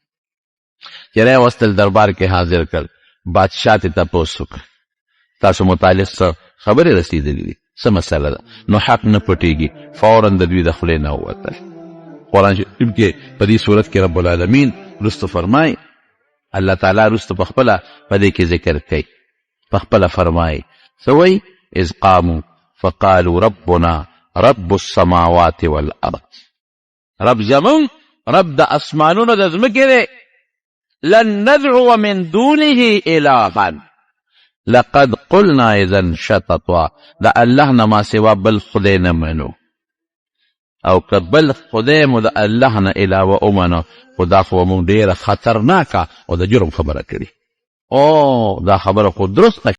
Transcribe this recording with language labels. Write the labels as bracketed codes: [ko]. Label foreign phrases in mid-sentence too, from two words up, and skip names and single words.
[ps] چې راوستل دربار کې حاضر کړ. بادشاه ته تپوس وکړ تاسو متعلق څه خبرې رسېدلې دي، څه مسله ده؟ نو حق نه پټېږي. فوراً د دوی د خولې نه ووتل. قرآن شریف کې په دې صورت کې [ar] رب العالمین [ps] رستو فرمایي، الله تعالی رستو په خپله په دې کې ذکر کوي، په خپله فرمایي څه وایي؟ [ar] اذ قاموا فقالوا ربنا رب السماوات والارض. [ps] رب زمون رب د اسمانونو د ځمکې دی. [ar] لن ندعو من دونه الها لقد قلنا اذا شططا. [ps] د الله نه ما سوا بل خدای نه منو او که بل خدای مو د الله نه علاوه ومنو خو دا خو مونږ ډېره خطرناکه او د جرم خبره کړي. او دا خبره خو درست